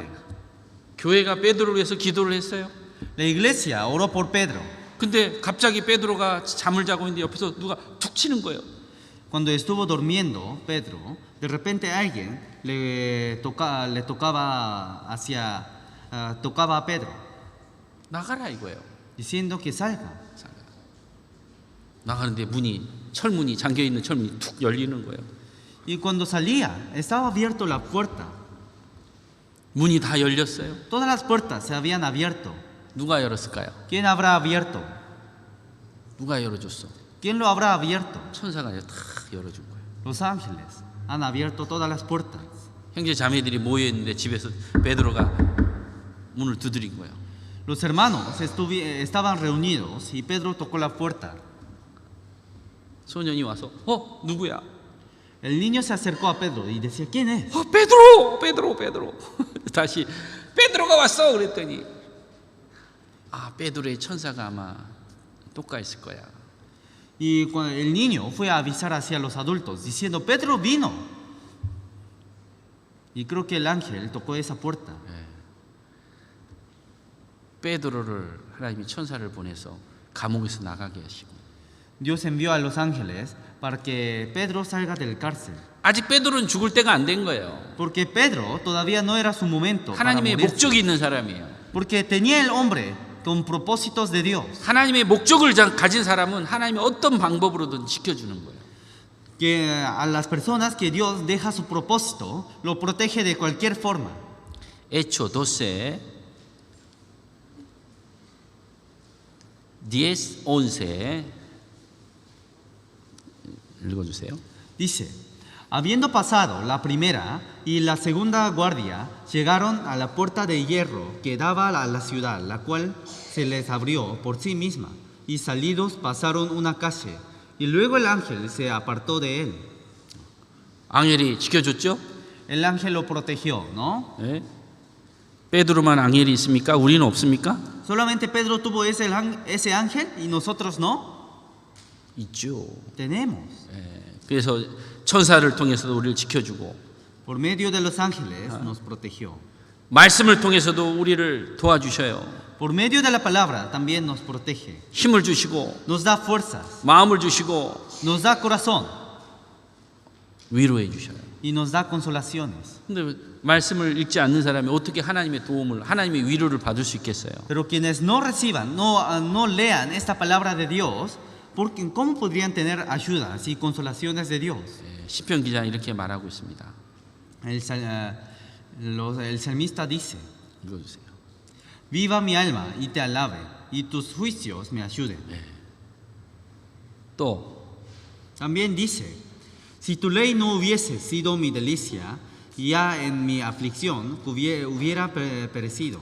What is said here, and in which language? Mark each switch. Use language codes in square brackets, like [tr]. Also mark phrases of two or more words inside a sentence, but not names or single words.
[ko] 교회가 베드로를 위해서 기도를 했어요. [es] La iglesia oró por Pedro. [ko] 근데 갑자기 베드로가 잠을 자고 있는데 옆에서 누가 툭 치는 거예요. [es] Cuando estuvo durmiendo Pedro, de repente alguien tocaba a Pedro, [ko] 나가라 이거예요. [es] diciendo que salga. [ko] 나가는데 철문이 잠겨 있는 철문이 툭 열리는 거예요. [es] Y cuando salía, estaba abierto la puerta. [ko] 문이 다 열렸어요. [es] Todas las puertas se habían abierto. [ko] 누가 열었을까요? [es] ¿Quién habrá abierto? [ko] 누가 열어줬어? [es] ¿Quién lo habrá abierto? [ko] 천사가 다 열어준 거예요. [es] Los ángeles han abierto todas las puertas. [ko] 형제 자매들이 모여 있는데 집에서 베드로가 문을 두드린 거예요. [es] Los hermanos estaban reunidos y Pedro tocó la puerta. [ko] 소년이 와서 누구야? [es] El niño se acercó a Pedro y decía, ¿quién es? [ko] 베드로. 다시 베드로가 왔어 그랬더니 베드로의 천사가 아마 똑같았을 거야. [es] Y el niño fue a avisar hacia los adultos diciendo, Pedro vino. Y creo que el ángel tocó esa puerta. [ko] 베드로를 하나님이 천사를 보내서 감옥에서 나가게 하시고 [es] Dios envió a los ángeles para que Pedro salga del cárcel. [ko] 아직 베드로는 죽을 때가 안 된 거예요. [es] Porque Pedro todavía no era su momento para [ko] 하나님의 [es] morirse. [ko] 목적이 있는 사람이에요. [es] Porque tenía el hombre con propósitos de Dios. [ko] 하나님의 목적을 가진 사람은 하나님의 어떤 방법으로든 지켜주는 거예요. [es] Que a las personas que Dios deja su propósito, lo protege de cualquier forma. [ko] Hecho 12, 10, 11 읽어주세요. [es] Dice, habiendo pasado la primera y la segunda guardia, llegaron a la puerta de hierro que daba a la ciudad, la cual se les abrió por sí misma, y salidos pasaron una calle, y luego el ángel se apartó de él. [ko] 앙헬이 지켜줬죠? [es] El ángel lo protegió, ¿no? [ko] 네. 베드로만 앙헬이 있습니까? 우리는 없습니까? [es] Solamente Pedro tuvo ese ángel y nosotros no. [ko] 있죠. [es] Tenemos. [ko] 그래서 천사를 통해서도 우리를 지켜주고 [es] Por medio de los ángeles nos protegió. [ko] 말씀을 통해서도 우리를 도와주셔요. [es] Por medio de la palabra también nos protege. [ko] 힘을 주시고 [es] Nos da fuerzas, [ko] 마음을 주시고 [es] nos da corazón [ko] 위로해 주셔요. [es] y nos da consolaciones. [ko] 근데 말씀을 읽지 않는 사람이 어떻게 하나님의 도움을, 하나님의 위로를 받을 수 있겠어요? [es] Pero quienes no reciban, no lean esta palabra de Dios, porque ¿cómo podrían tener ayudas y consolaciones de Dios? [ko] 시편 기자는 이렇게 말하고 있습니다. [es] El salmista dice, [ko] 읽어주세요. [es] viva mi alma y te alabe, y tus juicios me ayuden. [ko] 또 [es] También dice, si tu ley no hubiese sido mi delicia, ya en mi aflicción hubiera perecido.